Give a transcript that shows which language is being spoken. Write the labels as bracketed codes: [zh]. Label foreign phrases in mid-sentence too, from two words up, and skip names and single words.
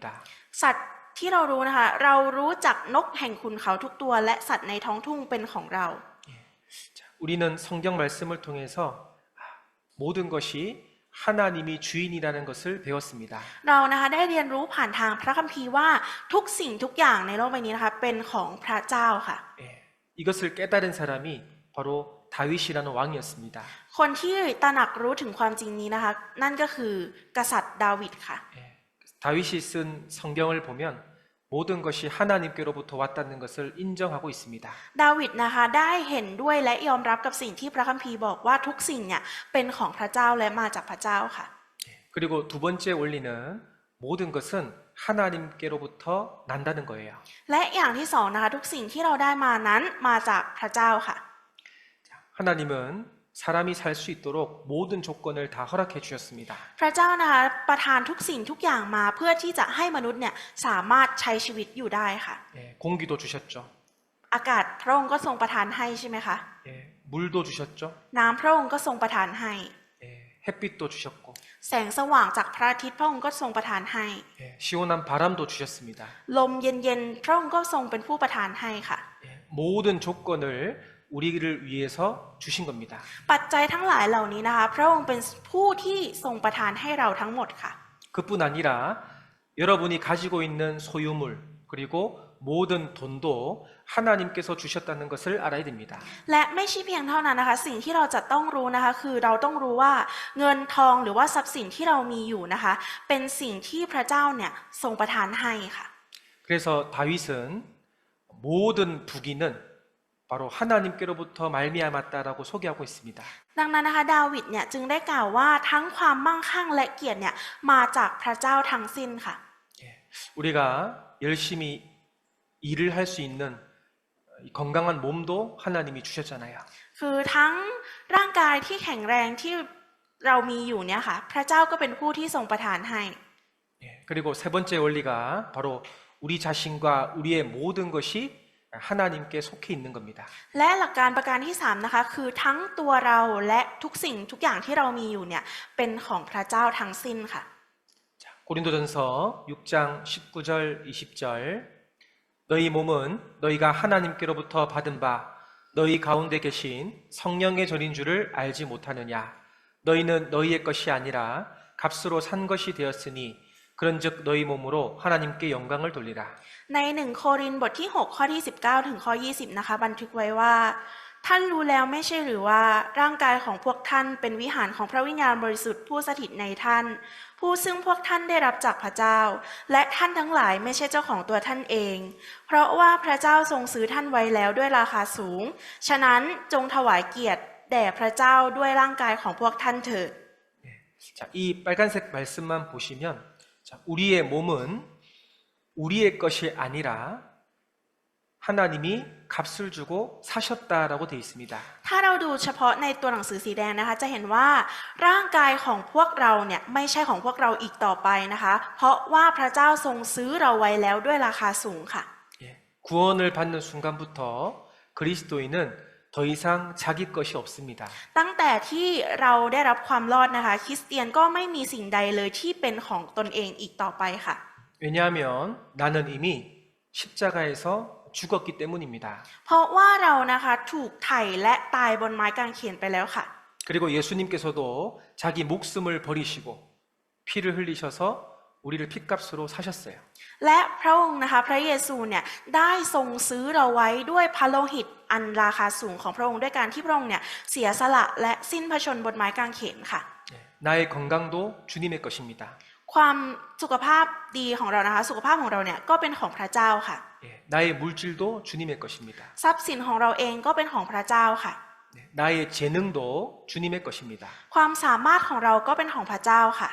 [th] สัตว์ที่เรารู้นะคะเรารู้จักนกแห่งขุนเขาทุกตัวและสัตว์ในท้องทุ่งเป็นของเรา [ko] 자, 우리는 성경 말씀을 통해서 모든 것이 하나님이 주인이라는 것을 배웠습니다. [th] เรานะคะได้เรียนรู้ผ่านทางพระคัมภีร์ว่าทุกสิ่งทุกอย่างในโลกใบนี้นะคะเป็นของพระเจ้าค่ะ [ko] 예, 이것을 깨달은 사람이 바로 다윗이라는 왕이었습니다. [th] คนที่ตระหนักรู้ถึงความจริงนี้นะคะนั่นก็คือกษัตริย์ดาวิดค่ะ [ko] 예, 다윗이 쓴 성경을 보면 모든 것이 하나님께로부터 왔다는 것을 인정하고 있습니다. [th] ดาวิดนะคะได้เห็นด้วยและยอมรับกับสิ่งที่พระคัมภีร์บอกว่าทุกสิ่งเนี่ยเป็นของพระเจ้าและมาจากพระเจ้าค่ะ [ko] 그리고 두 번째 원리는 모든 것은 하나님께로부터 난다는 거예요. [th] และอย่างที่สองนะคะทุกสิ่งที่เราได้มานั้นมาจากพระเจ้าค่ะ [ko] 하나님은 사람이 살 수 있도록 모든 조건을 다 허락해 주셨습니다. [th] พระเจ้านะคะประทานทุกสิ่งทุกอย่างมาเพื่อที่จะให้มนุษย์เนี่ยสามารถใช้ชีวิตอยู่ได้ค่ะ [ko] 예, 공기도 주셨죠. [th] อากาศพระองค์ก็ทรงประทานให้ใช่ไหมคะ [ko] 예, 물도 주셨죠. [th] น้ำพระองค์ก็ทรงประทานให้ [ko] 예, 햇빛도 주셨고 [th] แสงสว่างจากพระอาทิตย์พระองค์ก็ทรงประทานให้ [ko] 예, 시원한 바람도 주셨습니다. [th] ลมเย็นๆพระองค์ก็ทรงเป็นผู้ประทานให้ค่ะ [ko] 예, 모든 조건을 우리를 위해서 주신 겁니다. [th] ปัจจัยทั้งหลายเหล่านี้นะคะพระองค์เป็นผู้ที่ทรงประทานให้เราทั้งหมดค่ะ [ko] 그뿐 아니라 여러분이 가지고 있는 소유물 그리고 모든 돈도 하나님께서 주셨다는 것을 알아야 됩니다. [th] และไม่ใช่เพียงเท่านั้นนะคะสิ่งที่เราจะต้องรู้นะคะคือเราต้องรู้ว่าเงินทองหรือว่าทรัพย์สินที่เรามีอยู่นะคะเป็นสิ่งที่พระเจ้าเนี่ยทรงประทานให้ค่ะ [ko] 그래서 다윗은 모든 부귀는 바로 하나님께로부터 말미암았다라고 소개하고 있습니다. [th] ดังนั้นนะคะดาวิดเนี่ยจึงได้กล่าวว่าทั้งความมั่งคั่งและเกียรติเนี่ยมาจากพระเจ้าทั้งสิ้นค่ะ [ko] 예, 우리가 열심히 일을 할 수 있는 이 건강한 몸도 하나님이 주셨잖아요. [th] คือทั้งร่างกายที่แข็งแรงที่เรามีอยู่เนี่ยค่ะพระเจ้าก็เป็นผู้ที่ทรงประทานให้ [ko] 예, 그리고 세 번째 원리가 바로 우리 자신과 우리의 모든 것이 하나님께 속해 있는 겁니다. [th] และหลักการประการที่3นะคะคือทั้งตัวเราและทุกสิ่งทุกอย่างที่เรามีอยู่เนี่ยเป็นของพระเจ้าทั้งสิ้นค่ะ [ko] 자, 고린도전서 6장 19절 20절 너희 몸은 너희가 하나님께로부터 받은 바 너희 가운데 계신 성령의 전인 줄을 알지 못하느냐 너희는 너희의 것이 아니라 값으로 산 것이 되었으니 그런즉 너희 몸으로 하나님께 영광을 돌리라. [th] ใน1โครินธ์บทที่6ข้อที่19ถึงข้อ20นะคะบันทึกไว้ว่าท่านรู้แล้วไม่ใช่หรือว่าร่างกายของพวกท่านเป็นวิหารของพระวิญญาณบริสุทธิ์ผู้สถิตในท่านผู้ซึ่งพวกท่านได้รับจากพระเจ้าและท่านทั้งหลายไม่ใช่เจ้าของตัวท่านเองเพราะว่าพระเจ้าทรงซื้อท่านไว้แล้วด้วยราคาสูงฉะนั้นจงถวายเกียรติแด่พระเจ้าด้วยร่างกายของพวกท่านเถิด [ko] 자, 이 빨간색 말씀만 보시면 자, 우리의 몸은 우리의 것이 아니라 하나님이 값을 주고 사셨다라고 되어 있습니다. [th] ถ้าเราดูเฉพาะในตัวหนังสือสีแดงนะคะจะเห็นว่าร่างกายของพวกเราเนี่ยไม่ใช่ของพวกเราอีกต่อไปนะคะเพราะว่าพระเจ้าทรงซื้อเราไว้แล้วด้วยราคาสูงค่ะ [ko] 예, 구원을 받는 순간부터 그리스도인은 더 이상 자기 것이 없습니다. [th] ตั้งแต่ที่เราได้รับความรอดนะคะคริสเตียนก็ไม่มีสิ่งใดเลยที่เป็นของตนเองอีกต่อไปค่ะ [ko] 왜냐하면 나는 이미 십자가에서 죽었기 때문입니다. [th] เพราะว่าเรานะคะถูกไถ่และตายบนไม้กางเขนไปแล้วค่ะ [ko] 그리고 예수님께서도 자기 목숨을 버리시고 피를 흘리셔서 우리를 핏값으로 사셨어요. [th] และพระองค์นะคะพระเยซูเนี่ยได้ทรงซื้อเราไว้ด้วยพระโลหิตอันราคาสูงของพระองค์ด้วยการที่พระองค์เนี่ยเสียสละและสิ้นพระชนม์บนไม้กางเขนค่ะ [ko] 예, 나의 건강도 주님의 것입니다. [th] ความสุขภาพดีของเรานะคะสุขภาพของเราเนี่ยก็เป็นของพระเจ้าค่ะ [ko] 예, 나의 물질도 주님의 것입니다. [th] ทรัพย์สินของเราเองก็เป็นของพระเจ้าค่ะ [ko] 예, 나의 재능도 주님의 것입니다. [th] ความสามารถของเราก็เป็นของพระเจ้าค่ะ